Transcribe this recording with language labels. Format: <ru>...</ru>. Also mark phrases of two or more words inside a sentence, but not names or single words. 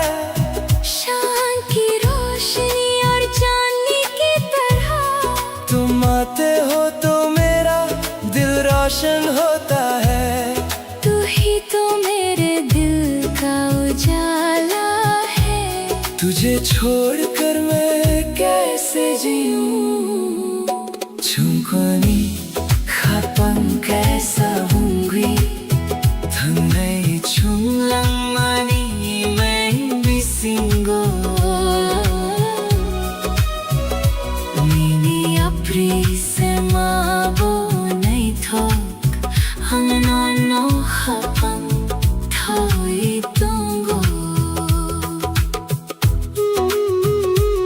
<hi>शाम की रोशनी और चांदनी की तरह तुम आते हो तो मेरा दिल रोशन होता है तू ही तो मेरे दिल का उजाला है तुझे छोड़कर मैं कैसे जीऊं</hi> <trp>Chungkuni khapang kaisa hungwi Thangai chunglang mani imeng bisingo Nini apri se mabo nai thok Ang nono khapang thawi tongo</trp>